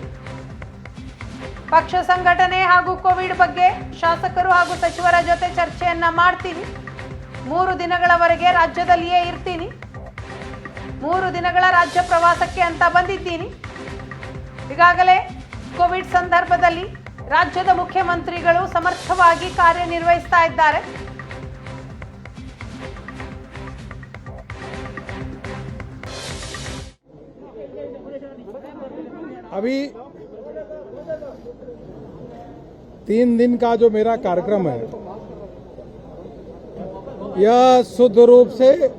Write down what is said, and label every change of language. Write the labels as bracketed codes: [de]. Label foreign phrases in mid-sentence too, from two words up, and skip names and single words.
[kn] ಪಕ್ಷ ಸಂಘಟನೆ ಹಾಗೂ ಕೋವಿಡ್ ಬಗ್ಗೆ ಶಾಸಕರು ಹಾಗೂ ಸಚಿವರ ಜೊತೆ ಚರ್ಚೆಯನ್ನ ಮಾಡ್ತೀನಿ. 3 ದಿನಗಳವರೆಗೆ ರಾಜ್ಯದಲ್ಲಿಯೇ ಇರ್ತೀನಿ. 3 ದಿನಗಳ ರಾಜ್ಯ ಪ್ರವಾಸಕ್ಕೆ ಅಂತ ಬಂದಿದ್ದೀನಿ. ಈಗಾಗಲೇ ಕೋವಿಡ್ ಸಂದರ್ಭದಲ್ಲಿ ರಾಜ್ಯದ ಮುಖ್ಯಮಂತ್ರಿಗಳು ಸಮರ್ಥವಾಗಿ ಕಾರ್ಯನಿರ್ವಹಿಸ್ತಾ ಇದ್ದಾರೆ. [hi] अभी 3 दिन का जो मेरा कार्यक्रम है यह शुद्ध रूप से